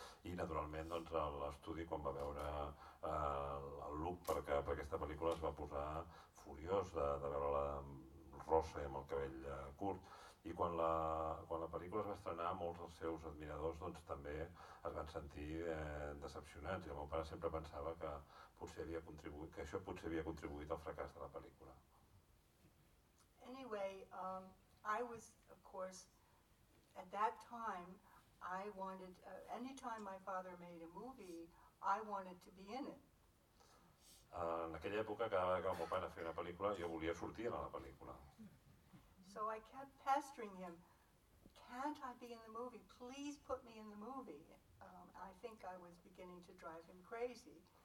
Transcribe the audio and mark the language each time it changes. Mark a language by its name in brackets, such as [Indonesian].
[Catalan] I naturalment doncs, l'estudi quan va veure el look per aquesta pel·lícula es va posar furiós de veure la rossa amb el cabell curt. I quan la pel·lícula es va estrenar, molts dels seus admiradors doncs, també es van sentir decepcionats. I el meu pare sempre pensava que potser havia contribuït, que això potser havia contribuït al fracàs de la pel·lícula. [English] Anyway, I was, of course, at that time, I wanted, any time my father made a movie, I wanted to be in it. [Catalan] En aquella època, cada vegada que el meu pare feia una pel·lícula, jo volia sortir a la pel·lícula. [English] So I kept pestering him, can't I be in the movie? Please put me in the movie. I think I was beginning to drive him crazy.